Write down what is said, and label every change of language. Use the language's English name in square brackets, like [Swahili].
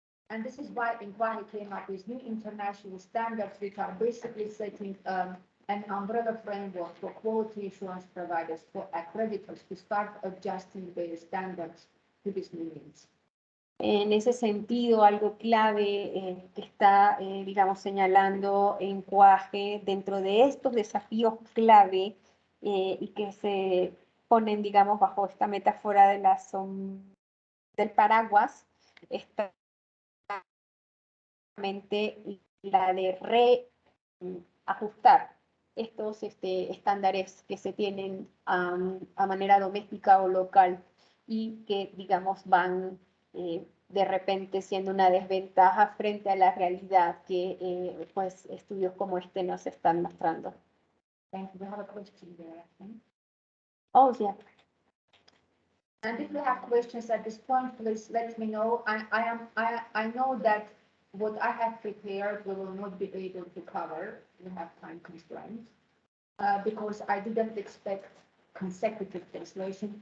[English] And this is why INQAAHE came up with new international standards, which are basically setting an umbrella framework for quality assurance providers, for accreditors, to start adjusting their standards to these new needs. [Spanish] En ese sentido, algo clave que está, digamos, señalando INQAAHE dentro de estos desafíos clave y que se ponen, digamos, bajo esta metáfora de del paraguas, está la de reajustar estos estándares que se tienen a manera doméstica o local y que, digamos, van de repente siendo una desventaja frente a la realidad que pues estudios como este nos están mostrando. [English] Thank you. We have a question there, I think. Oh, yeah. And if you have questions at this point, please let me know. I know that what I have prepared we will not be able to cover. We have time constraints because I didn't expect consecutive translation.